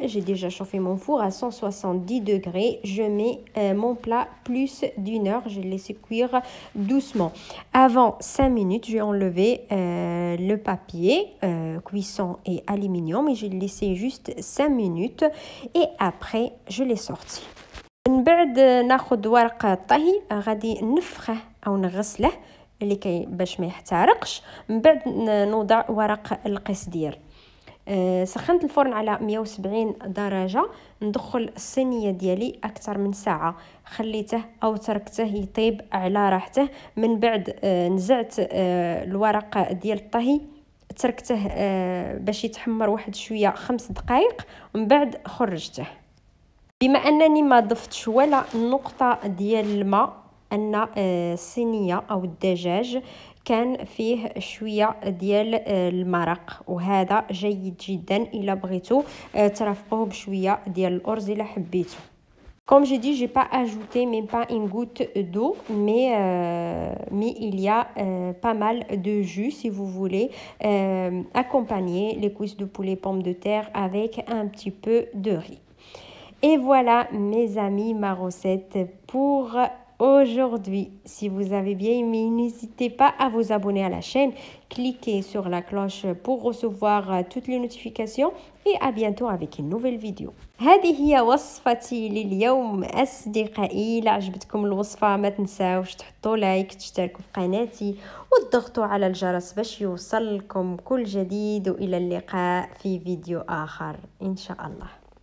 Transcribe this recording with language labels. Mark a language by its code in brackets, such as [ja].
[fr] J'ai déjà chauffé mon four à 170 degrés. Je mets mon plat plus d'une heure. Je laisse cuire doucement. Avant 5 minutes, je vais enlever le papier cuisson et aluminium et je l'ai laissé juste 5 minutes. Et après, je l'ai sorti. [ar] من بعد ناخذ ورق الطهي غادي نفخه او نغسله لكي باش ما يحترقش. من بعد نوضع ورق القصدير. سخنت الفرن على 170 درجه. ندخل الصينيه ديالي اكثر من ساعه، خليته او تركته يطيب على راحته. من بعد نزعت الورق ديال الطهي، تركته باش يتحمر واحد شويه 5 دقائق، ومن بعد خرجته. بما انني ما ضفتش ولا نقطه ديال الماء، ان الصينيه او الدجاج كان فيه شويه ديال المرق، وهذا جيد جدا الا بغيتو ترافقوه بشويه ديال الارز الا حبيتو. [fr] Comme j'ai dit, j'ai pas ajouté même pas une goutte d'eau, mais il y a pas mal de jus si vous voulez accompagner les cuisses de poulet pommes de terre avec un petit peu de riz. Et voilà mes amis, ma recette pour aujourd'hui. Si vous avez bien aimé, n'hésitez pas à vous abonner à la chaîne, cliquez sur la cloche pour recevoir toutes les notifications et à bientôt avec une nouvelle vidéo. [ar] هذه هي وصفتي لليوم أصدقائي. إذا عجبتكم الوصفة ما تنساوش تحطوا لايك، تشتركوا في قناتي وتضغطوا على الجرس باش يوصلكم كل جديد، وإلى اللقاء في فيديو آخر إن شاء الله.